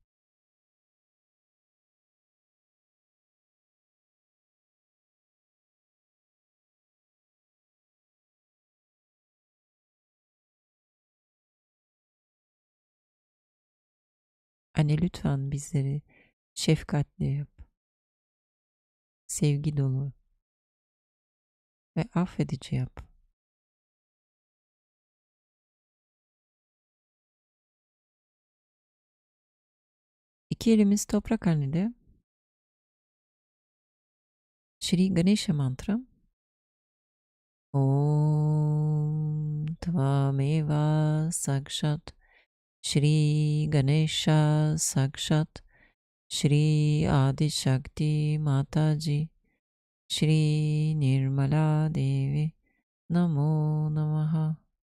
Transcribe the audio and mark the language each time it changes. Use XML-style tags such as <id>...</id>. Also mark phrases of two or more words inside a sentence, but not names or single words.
<tr>Anne lütfen bizleri şefkatli yap, sevgi dolu ve affedici yap. İki elimiz toprak annede.</tr> <sa>श्री गणेश मन्त्र. ॐ त्वमेव साक्षात् श्री गणेश साक्षात् श्री आदि शक्ति माताजी श्री निर्मला देवी नमो नमः.</sa>